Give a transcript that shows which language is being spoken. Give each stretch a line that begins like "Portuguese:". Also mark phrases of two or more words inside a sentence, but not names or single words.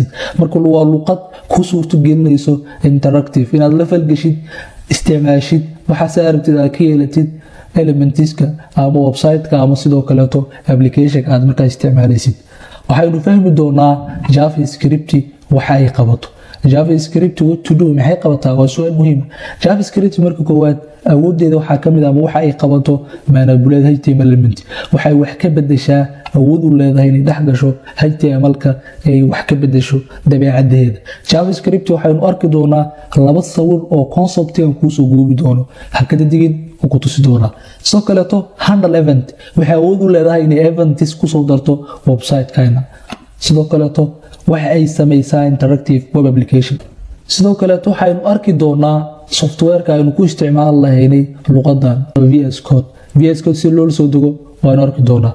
Somali: marka waa luqad ku suurto gelinayso interactive inaad la falgashid isticmaashid waxa saartid aad ka yeelatid elementiska ama website-ka ama sidoo kale application-ka aad markaa isticmaalaysid. waxaynu fahmi doonaa JavaScript waxa ay qabato. JavaScript
English: what to do
Somali: maxay qabataa? waa su'aal muhiim. JavaScript marka koowaad awoodeeda waxa kamid ah waxa ay qabato
English: manipulate HTML element.
Somali: waxay wax ka bedeshaa awood u leedahay inay dhex gasho HTML-ka ay wax ka bedesho dabeecadeeda. JavaScript waxaynu arki doonaa laba sawir oo concept-kan ku soo goobi doono hakada digin ku tusi doona. sidoo kale
English: handle event
Somali: waxay awood u leedahay inay events ku soo darto website-kana. sidoo kale waxa ay sameysaa
English: interactive web application.
Somali: sidoo kale waxaynu arki doonaa software-ka aynu ku isticmaali lahaynay luqadan VS Code si loo soo dego waan arki doonaa.